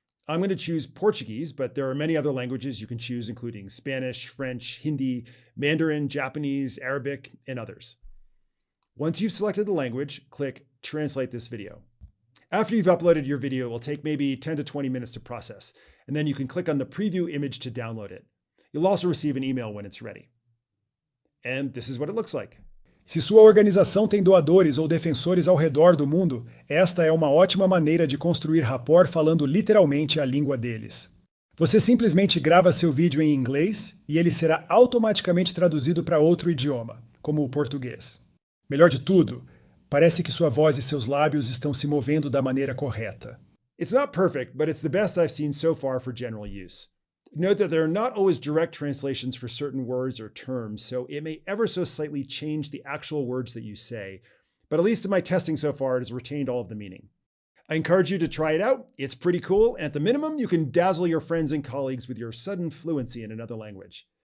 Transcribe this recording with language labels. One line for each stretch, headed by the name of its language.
English: I'm going to choose Portuguese, but there are many other languages you can choose, including Spanish, French, Hindi, Mandarin, Japanese, Arabic, and others. Once you've selected the language, click Translate this video. After you've uploaded your video, it will take maybe 10 to 20 minutes to process, and then you can click on the preview image to download it. You'll also receive an email when it's ready. And this is what it looks like.
Portuguese: Se sua organização tem doadores ou defensores ao redor do mundo, esta é uma ótima maneira de construir rapport falando literalmente a língua deles. Você simplesmente grava seu vídeo em inglês e ele será automaticamente traduzido para outro idioma, como o português. Melhor de tudo, parece que sua voz e seus lábios estão se movendo da maneira correta.
English: It's not perfect, but it's the best I've seen so far for general use. Note that there are not always direct translations for certain words or terms, so it may ever so slightly change the actual words that you say, but at least in my testing so far, it has retained all of the meaning. I encourage you to try it out. It's pretty cool, and at the minimum, you can dazzle your friends and colleagues with your sudden fluency in another language.